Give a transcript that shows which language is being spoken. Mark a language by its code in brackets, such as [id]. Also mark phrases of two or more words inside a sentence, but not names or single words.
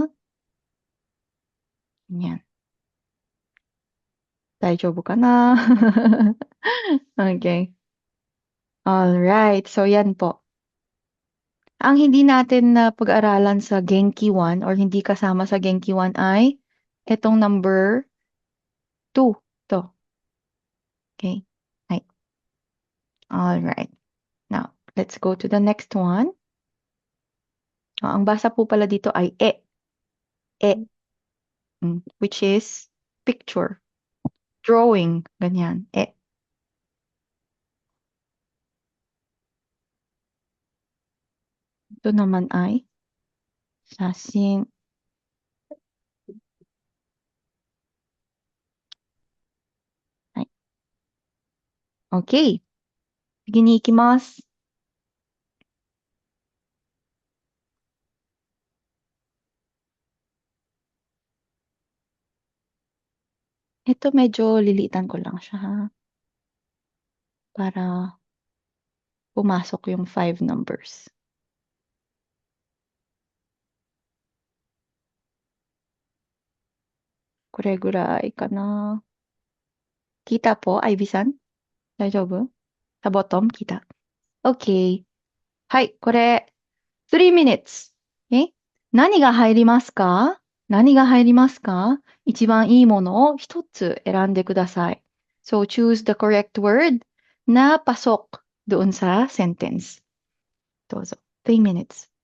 [ja] Ayan. 大丈夫かな. [en] Okay. Alright. So, [tl] yan po. Ang hindi natin na pag-aralan sa Genki 1 or hindi kasama sa Genki 1 ay itong number 2. [en] To. Okay. Right. Alright. Now, let's go to the next one. [tl] Ang basa po pala dito ay e. E. [en] Which is picture. Drawing. [tl] Ganyan. E. Ito naman ay sasin. Ay. [ja] Okay. Sige に行きます. [tl] Ito medyo lilitan ko lang siya ha. Para pumasok yung 5 numbers. [ja] これぐらいかな. [tl] Kita po, Ivy-san? Daijoubu? Sa bottom, kita. [ja] Okay. はい、これ、3 minutes. 何が入りますか？何が入りますか？一番いいものを一つ選んでください。 [en] So, choose the correct word [tl] na pasok doon sa sentence. [ja] どうぞ。3 minutes.